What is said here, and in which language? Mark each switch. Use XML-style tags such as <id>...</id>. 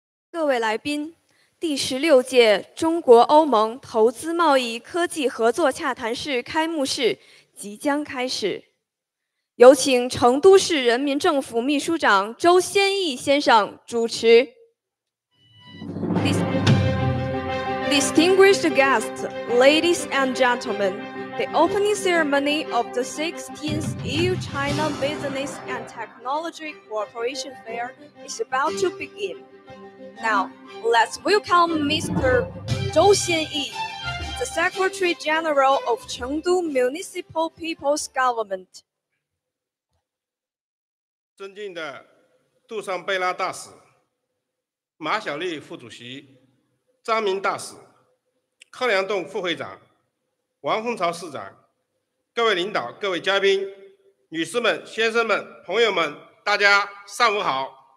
<zh>各位来宾，第16届中国欧盟投资贸易科技合作洽谈会开幕式即将开始，有请成都市人民政府秘书长周先义先生主持。</zh> <en>Distinguished guests, ladies and gentlemen, the opening ceremony of the 16th EU-China Business and Technology Cooperation Fair is about to begin. Now, let's welcome Mr. Zhou Xianyi, the Secretary General of Chengdu Municipal People's Government.</en> <zh>尊敬的杜尚贝拉大使、马晓丽副主席、张明大使、柯良栋副会长、王凤朝市长、各位领导、各位嘉宾、女士们、先生们、朋友们，大家上午好。</zh>